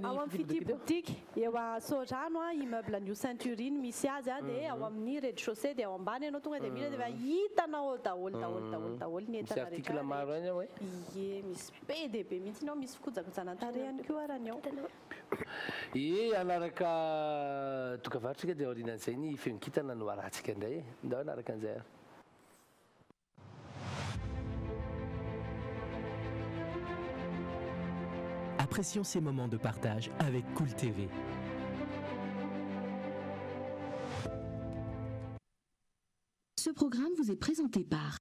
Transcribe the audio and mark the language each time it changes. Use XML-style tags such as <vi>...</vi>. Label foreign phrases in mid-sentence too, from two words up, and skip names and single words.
<mg>ao amin'ny fitipotiky eo a Sorano immeuble an'io Sainte-Urine misy azy dia ao amin'ny rez-de-chaussée dia ao ambany ianao tonga dia mila dia hitanao daholo ny entana article maro any ao ie misy be dia be mihitsy ao misy fikojakojana-tare ihany koa arany ao anaraka tokavarotrika dia aorinan'izay ny feonkitana no arahantsika indray ndao anaraka an'izay</mg> <fr>Apprécions ces moments de partage avec Cool TV. Ce programme vous est présenté par</fr>